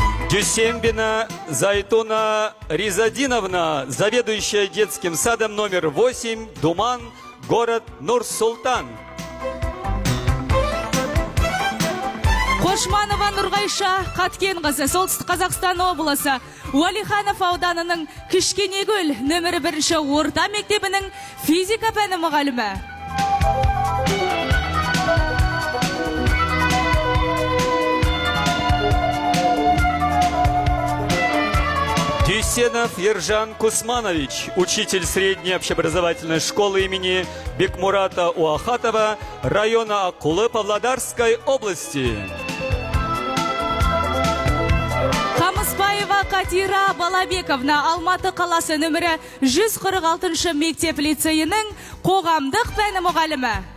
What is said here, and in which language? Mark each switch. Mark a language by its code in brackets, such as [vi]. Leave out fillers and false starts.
[ru] Дюсембина Зайтуна Ризадиновна, заведующая детским садом номер 8, Думан, город Нур-Султан. [kk] Қошманова Нұрғайша Қаткен қызы, Солтүстік Қазақстан облысы, Уалиханов ауданының Кішкенегөл нөмірі 1-ші орта мектебінің физика пәні мұғалімі. [ru] Дюсенов Ержан Кусманович, учитель средней общеобразовательной школы имени Бекмурата Уахатова, района Акулы Павлодарской области. [kk] Қамыспаева Катира Балабековна, Алматы қаласы нөмірі 146-ші мектеп лицейінің қоғамдық пәні мұғалімі.